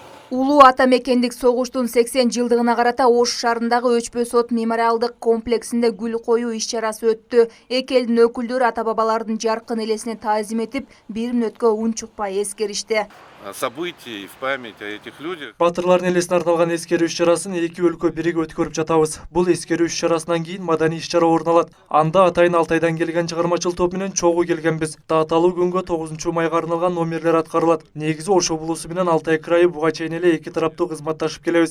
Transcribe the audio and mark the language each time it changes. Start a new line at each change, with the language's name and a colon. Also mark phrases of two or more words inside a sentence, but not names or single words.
Kyrgyz: Улуу ата мекендик согуштун 80 жылдыгына карата Ош шаарындагы Өчпө сот мемориалдык комплексинде гүл коюу иш-чарасы өттү. Эки элдин өкүлдөрү ата-бабалардын жаркын элесине таазим этип, 1 мүнөткө унчукпай эскеришти.
Russian: Событий в память о этих людях.
Kyrgyz: Батырлардын элесине арналган эскерүү иш-чарасын эки өлкө биригип өткөрүп жатабыз. Бул эскерүү иш-чарасынан кийин маданий иш-чара орун алат. Анда атайын Алтайдан келген чыгармачыл топ менен чогуу келгенбиз. Дааталуу күнгө 9 майга арналган номерлер аткарылат. Негизи Ош облусу менен Алтай крайы буга чейин эле эки тараптуу кызматташып келебиз.